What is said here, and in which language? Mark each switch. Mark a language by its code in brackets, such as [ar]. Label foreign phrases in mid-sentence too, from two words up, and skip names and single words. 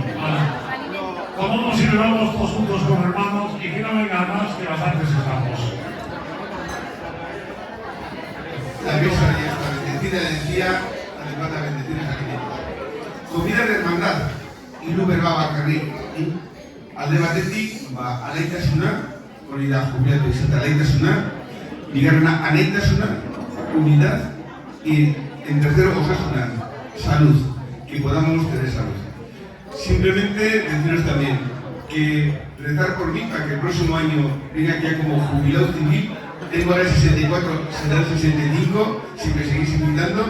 [es] Comamos y bebamos todos juntos como hermanos y que no venga más que bastantes estamos. La mesa ya está bendecida, decía, además de bendecir a Cristo. Comida de hermandad, y Luber va a Carri, [eu] alde batetik, alaitasuna, hori da jubilatu izate alaitasuna, bigarrena anaitasuna, [es] unidad, y en tercero osasuna, salud, que podamos tener salud. Simplemente deciros también que rezar por mí para que el próximo año venga aquí como jubilado civil. Tengo ahora 64, serán 65, si me seguís invitando.